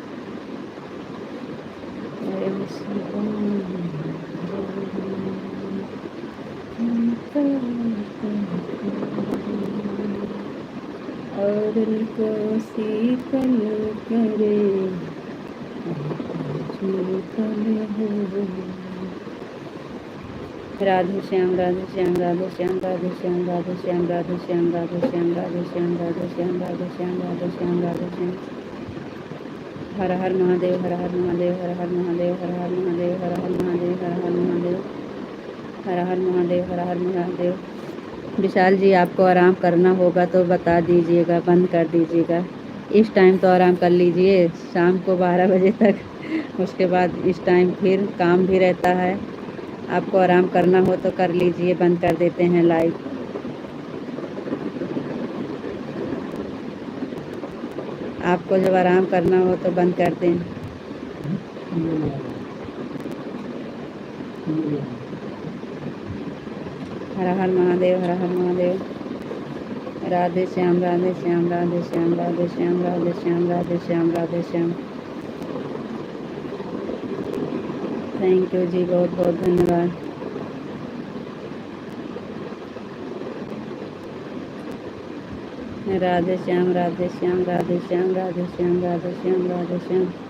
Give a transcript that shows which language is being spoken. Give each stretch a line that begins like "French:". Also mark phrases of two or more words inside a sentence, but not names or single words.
Hindi: और को शीतल करे शीतल हो। राधे श्याम राधे श्याम राधे श्याम राधे श्याम राधे श्याम राधे श्याम राधे श्याम राधे श्याम राधे श्याम राधे श्याम राधे श्याम राधे श्याम। हर हर महादेव हर हर महादेव हर हर महादेव हर हर महादेव हर हर महादेव हर हर महादेव हर हर महादेव हर हर महादेव। विशाल जी, आपको आराम करना होगा तो बता दीजिएगा, बंद कर दीजिएगा। इस टाइम तो आराम कर लीजिए, शाम को 12 बजे तक। उसके बाद इस टाइम फिर काम भी रहता है। आपको आराम करना हो तो कर लीजिए, बंद कर देते हैं लाइव। आपको जब आराम करना हो तो बंद कर दें। हर हर महादेव हर हर महादेव। राधे श्याम राधे श्याम राधे श्याम राधे श्याम राधे श्याम राधे श्याम राधे श्याम।
English: thank you
Hindi: जी, बहुत बहुत धन्यवाद। राधे श्याम राधे श्याम राधे श्याम राधे श्याम राधे श्याम राधे श्याम।